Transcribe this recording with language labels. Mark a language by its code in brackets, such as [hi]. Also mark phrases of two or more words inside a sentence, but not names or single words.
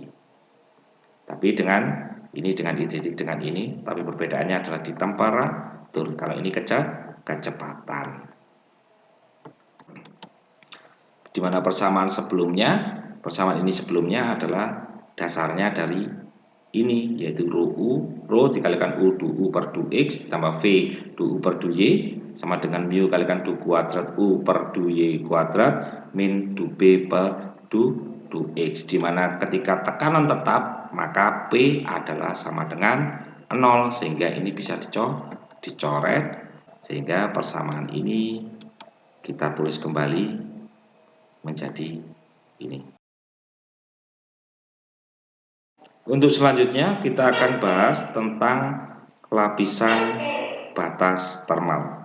[id] Tapi dengan identik dengan ini, tapi perbedaannya adalah di temperatur. Kalau ini kecepatan. Di mana persamaan ini sebelumnya adalah dasarnya dari ini, yaitu rho dikalikan U du U per du X ditambah V du U per du Y sama dengan mu kalikan du kuadrat U per du Y kuadrat min du B per du X, di mana ketika tekanan tetap maka P adalah sama dengan 0, sehingga ini bisa dicoret, sehingga persamaan ini kita tulis kembali menjadi ini. Untuk selanjutnya kita akan bahas tentang lapisan batas termal.